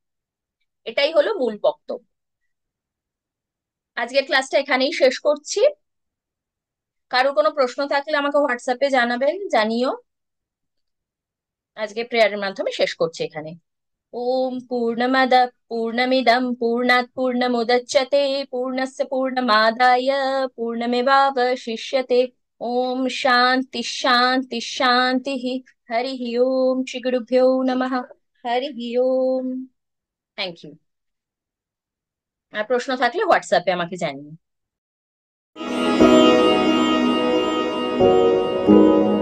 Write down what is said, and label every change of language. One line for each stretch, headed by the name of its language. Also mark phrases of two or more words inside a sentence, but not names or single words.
Bangla: এটাই হলো মূল বক্তব্য। আজকের ক্লাসটা এখানেই শেষ করছি। কারো কোনো প্রশ্ন থাকলে আমাকে হোয়াটসঅ্যাপে জানাবেন, জানিও। আজকে প্রেয়ারের মাধ্যমে শেষ করছি এখানে।
Sanskrit: ওম পূর্ণমদ পূর্ণমিদম পূর্ণাৎ পূর্ণমুদচ্যতে পূর্ণস্য পূর্ণমাদায় পূর্ণমেবাবশিষ্যতে। ওম শান্তি শান্তি শান্তি। হরি ওম শ্রী গুরুভ্যো নমঃ। হরি ওম।
English: thank you.
Bangla: আর প্রশ্ন থাকলে হোয়াটসঅ্যাপে আমাকে জানিয়ে।